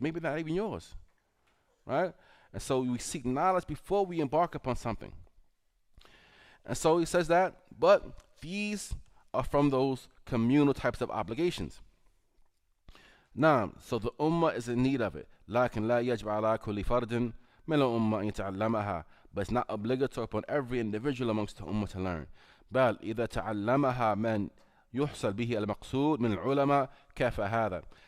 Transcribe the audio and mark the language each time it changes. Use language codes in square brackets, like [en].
[en] Maybe not even yours, right? And so we seek knowledge before we embark upon something. And so he says that, but these are from those communal types of obligations. Now, so the ummah is in need of it. [ar] لكن لا يجب على كل فرد من الأمة أن يتعلمها. [en] But it's not obligatory upon every individual amongst the ummah to learn. [ar] بل إذا تعلمها من يحصل به المقصود من العلماء كفى هذا.